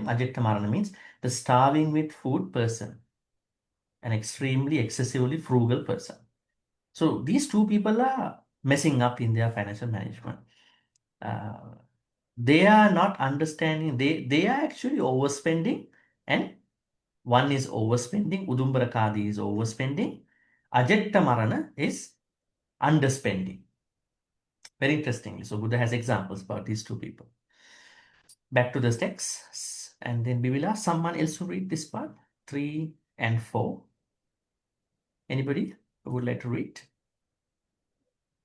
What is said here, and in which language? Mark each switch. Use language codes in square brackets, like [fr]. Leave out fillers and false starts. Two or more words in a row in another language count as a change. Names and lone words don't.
[en] Ajetta Marana means the starving with food person, an extremely excessively frugal person. So these 2 people are messing up in their financial management. They are not understanding. They are actually overspending, and one is overspending. Udumbara Khadi is overspending. Ajetta Marana is underspending. Very interestingly. So Buddha has examples about these 2 people. Back to the text, and then we will ask someone else to read this part, 3 and 4. Anybody who would like to read?